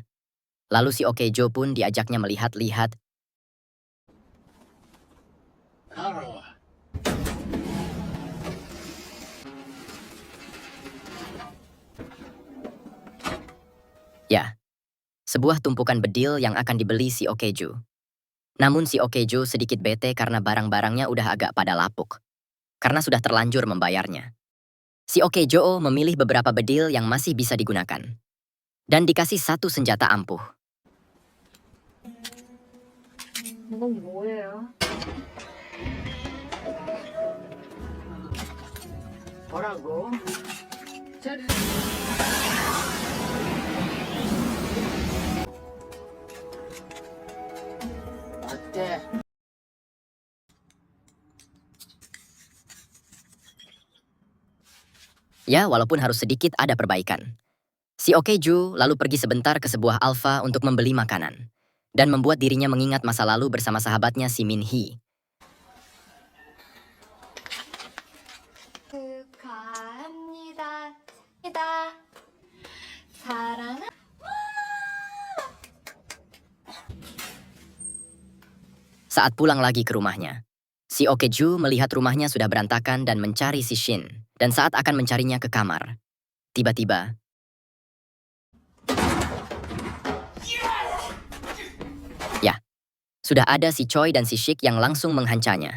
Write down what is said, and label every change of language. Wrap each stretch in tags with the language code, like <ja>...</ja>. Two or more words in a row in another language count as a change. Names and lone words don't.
<id>Lalu si Okejo pun diajaknya melihat-lihat. Ya, sebuah tumpukan bedil yang akan dibeli si Okejo. Namun si Okejo sedikit bete karena barang-barangnya udah agak pada lapuk. Karena sudah terlanjur membayarnya. Si Okejo memilih beberapa bedil yang masih bisa digunakan. Dan dikasih 1 senjata ampuh.</id> <ko>이건 뭐예요? 뭐라고? 어때?</ko> <id>Ya, walaupun harus sedikit ada perbaikan. Si Okejo lalu pergi sebentar ke sebuah alfa untuk membeli makanan. Dan membuat dirinya mengingat masa lalu bersama sahabatnya si Min Hee.</id> <ko>축하합니다. 사랑하.</ko> <id>Saat pulang lagi ke rumahnya, si Okejo melihat rumahnya sudah berantakan dan mencari si Shin. Dan saat akan mencarinya ke kamar, tiba-tiba, ya, sudah ada si Choi dan si Shik yang langsung menghancanya.</id>